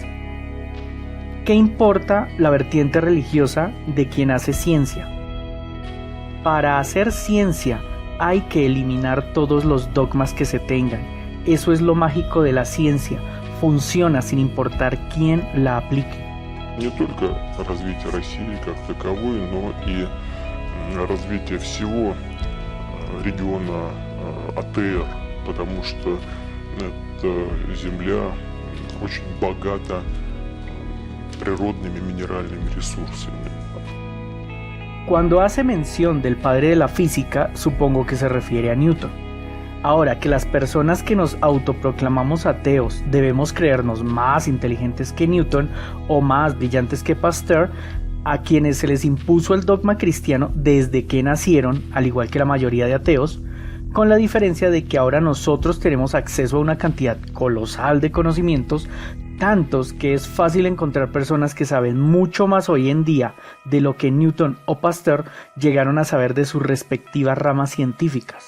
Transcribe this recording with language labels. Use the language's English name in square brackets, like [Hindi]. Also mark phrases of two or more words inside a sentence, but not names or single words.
[Spanish] ¿Qué importa la vertiente religiosa de quien hace ciencia? Para hacer ciencia hay que eliminar todos los dogmas que se tengan. Eso es lo mágico de la ciencia. Funciona sin importar quién la aplique. [Russian] Не только развитие России как таковой, но и развитие всего региона АТР, потому что эта земля очень богата природными минеральными ресурсами. [Spanish] Cuando hace mención del padre de la física, supongo que se refiere a Newton. Ahora, que las personas que nos autoproclamamos ateos debemos creernos más inteligentes que Newton o más brillantes que Pasteur, a quienes se les impuso el dogma cristiano desde que nacieron, al igual que la mayoría de ateos, con la diferencia de que ahora nosotros tenemos acceso a una cantidad colosal de conocimientos, tantos que es fácil encontrar personas que saben mucho más hoy en día de lo que Newton o Pasteur llegaron a saber de sus respectivas ramas científicas.